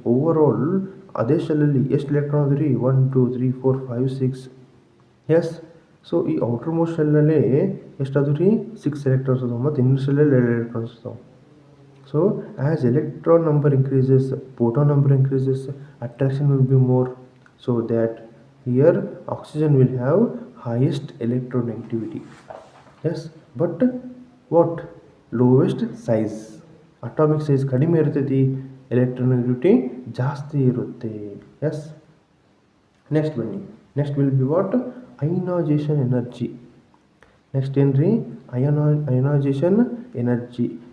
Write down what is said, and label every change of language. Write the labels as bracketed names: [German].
[Kannada] Over all ಅದೇ ಶೆಲ್ಲಲ್ಲಿ ಎಷ್ಟು electron ಅದ ರೀ, 1 2 3 4 5 6. ಎಸ್, ಸೊ ಈ ಔಟರ್ ಮೋಸ್ಟ್ ಶೆಲ್ಲಲ್ಲೇ ಎಷ್ಟಾದ್ರು ರೀ, 6 ಎಲೆಕ್ಟ್ರಾನ್ಸ್ ಅದಾವೆ, ಮತ್ತು ಇನ್ನೊಂದು ಶೆಲ್ಲಲ್ಲಿ 2 ಎಲೆಕ್ಟ್ರಾನ್ಸ್ ಇರ್ತಾವೆ. [English] So as electron number increases, proton number increases, attraction will be more. So that here oxygen will have highest electronegativity. Yes, but what? Lowest size. [Kannada] Atomic size ಕಡಿಮೆ ಇರ್ತೈತಿ, electronegativity ಜಾಸ್ತಿ ಇರುತ್ತೆ. [English] Yes, next ಬನ್ನಿ, next will be what, ionization energy. [Kannada] Next ಏನು ರೀ, ionisation energy.